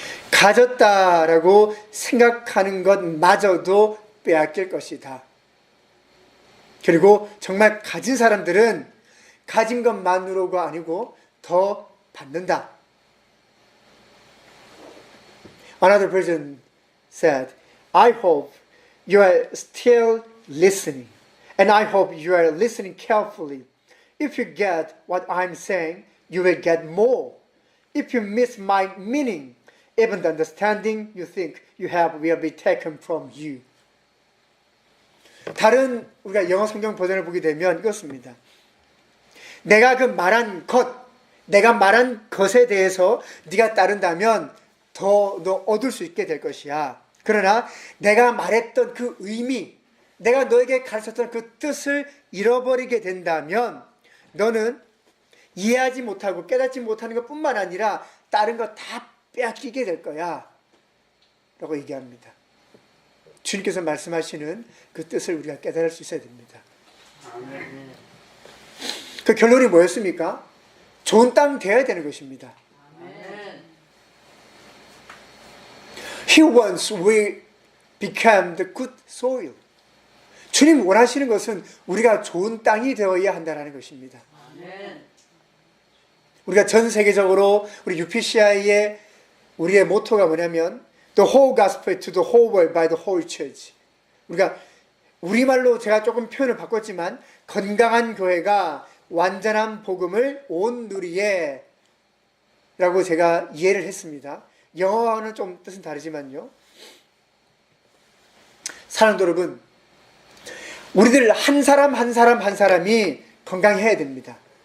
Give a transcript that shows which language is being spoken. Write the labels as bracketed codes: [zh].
[ko] 가졌다라고 생각하는 것마저도 빼앗길 것이다. 그리고 정말 가진 사람들은 가진 것만으로가 아니고 더 받는다. [en] Another person said, I hope you are still listening, and I hope you are listening carefully. If you get what I'm saying, you will get more. If you miss my meaning, even the understanding you think you have will be taken from you. [ko] 다른 우리가 영어 성경 버전을 보게 되면 이렇습니다. 내가 말한 것에 대해서 네가 따른다면 더 너 얻을 수 있게 될 것이야. 그러나 내가 말했던 그 의미, 내가 너에게 가르쳤던 그 뜻을 잃어버리게 된다면 너는 이해하지 못하고 깨닫지 못하는 것뿐만 아니라 다른 거 다 빼앗기게 될 거야 라고 얘기합니다. 주님께서 말씀하시는 그 뜻을 우리가 깨달을 수 있어야 됩니다. 아멘. 그 결론이 뭐였습니까? 좋은 땅 되어야 되는 것입니다. [en] He wants we become the good soil. [ko] 주님 원하시는 것은 우리가 좋은 땅이 되어야 한다는 것입니다. 우리가 전 세계적으로 우리 UPCI의 우리의 모토가 뭐냐면 [en] The whole gospel to the whole world by the whole church. [ko] 우리가 우리말로 제가 조금 표현을 바꿨지만 건강한 교회가 완전한 복음을 온 누리에 라고 제가 이해를 했습니다. 영어와는 좀 뜻은 다르지만요. 사랑하는 여러분, 우리들 한 사람이 건강해야 됩니다.